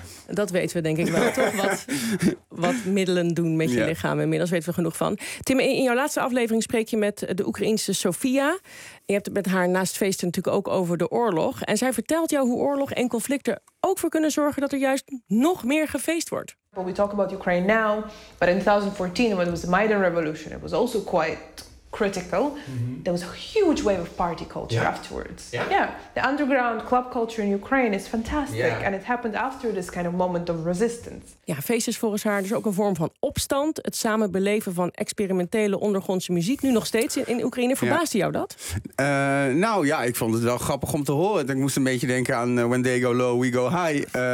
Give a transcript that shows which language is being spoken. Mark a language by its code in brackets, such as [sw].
[nl] Dat weten we denk ik wel, toch? Wat middelen doen met je lichaam. Inmiddels weten we genoeg van. Tim, in jouw laatste aflevering spreek je met de Oekraïense Sofia. Je hebt het met haar naast feesten natuurlijk ook over de oorlog. En zij vertelt jou hoe oorlog en conflicten ook voor kunnen zorgen dat er juist nog meer gefeest wordt. [en] Well, we talk about Ukraine now, but in 2014, when it was the Maidan Revolution, it was also quite critical. Mm-hmm. There was a huge wave of party culture afterwards. Yeah. The underground club culture in Ukraine is fantastic. Yeah. And it happened after this kind of moment of resistance. [nl] Ja, feest is volgens haar dus ook een vorm van opstand. Het samen beleven van experimentele ondergrondse muziek nu nog steeds in Oekraïne. Verbaasde jou dat? Ik vond het wel grappig om te horen. Ik moest een beetje denken aan [en] When They Go Low, We Go High.